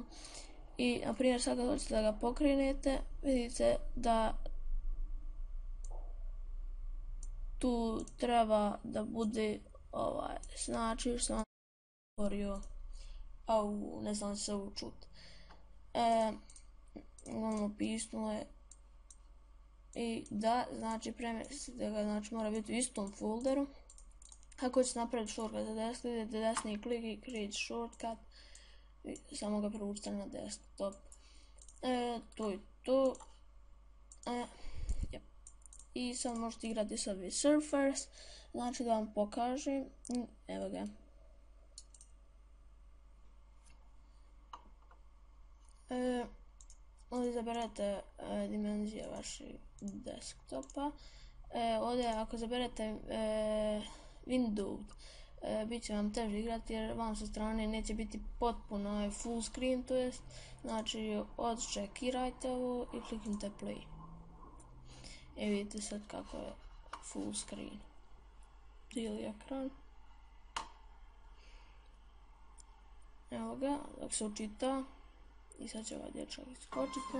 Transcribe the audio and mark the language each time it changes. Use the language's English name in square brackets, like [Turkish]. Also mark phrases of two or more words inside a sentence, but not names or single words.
[Bosnian] I na primjer sad kad hoćete da ga pokrenete, vidite da tu treba da bude znači što vam govorio, ne znam se ovo čut. Ono pismo je i da, znači premjestite ga, znači mora biti u istom folderu. Ako ćete napraviti shortcut za desktop, idete desni klik i [English] create shortcut [Bosnian] i samo ga prevučite na desktop. To je to. I sad možete igrati Subway Surfers, znači da vam pokažem, evo ga. Ovdje zaberete dimenzije vašeg desktopa. Ovdje ako zaberete Windows, bit će vam teže igrati jer vam sa strane neće biti potpuno [English] full screen, [Bosnian] to jest, znači odčekirajte ovo i kliknite play. Vidite sad kako je [English] full screen, [Bosnian] cijeli ekran. Evo ga, dok se učita, i sad će ovaj dječak iskočiti.